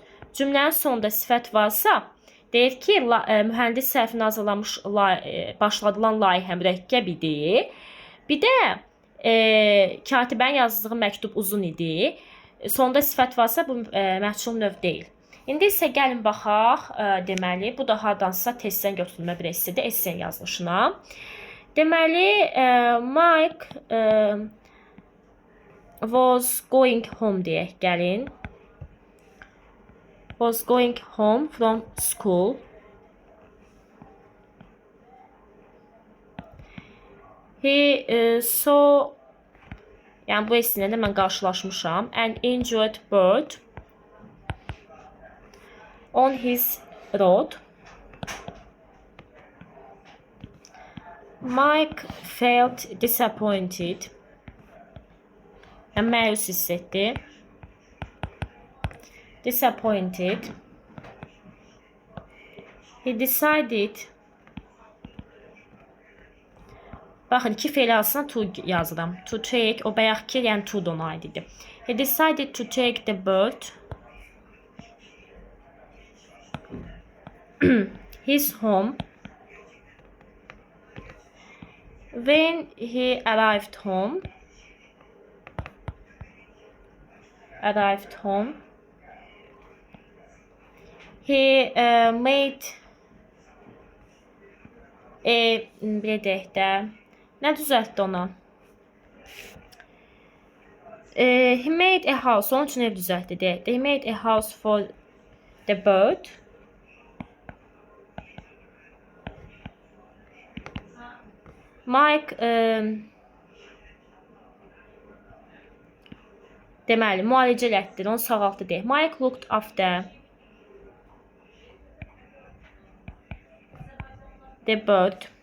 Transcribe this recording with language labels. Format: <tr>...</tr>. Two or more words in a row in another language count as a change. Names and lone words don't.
<az>Cümlənin sonunda sifət varsa, deyir ki, mühəndis tərəfindən hazırlanmış başladılan layihə mürəkkəb idi. Bir də katibənin yazdığı məktub uzun idi. Sonunda sifət varsa, bu məhsul növ deyil. İndi isə gəlin baxaq, deməli, bu da hardansa testdən götürülmə bir essedir, essen yazılışına. Deməli,</az> <en>Mike was going home</en> <az>deyək, gəlin.</az> <en>Was going home from school. He saw,</en> <az>yəni bu essinə də mən qarşılaşmışam.</az> <en>An injured bird on his road. Mike felt disappointed.</en> <az>Məyus hiss etdi.</az> <en>Disappointed. He decided.</en> <az>Baxın, iki feil arasına to yazıram.</az> <en>To take,</en> <az>o bayaq ki, yəni to da ona aid idi.</az> <en>He decided to take the bird his home. When he arrived home, he made</en> <az>bir deyək də, nə düzəltdi ona?</az> <en>He made a house,</en> <az>onun üçün ev düzəltdi deyək də.</az> <en>He made a house for the bird.</en> <az>Mike deməli, müalicə elətdir, onu sağaltdı deyək.</az> <en>Mike looked after the bird.</en>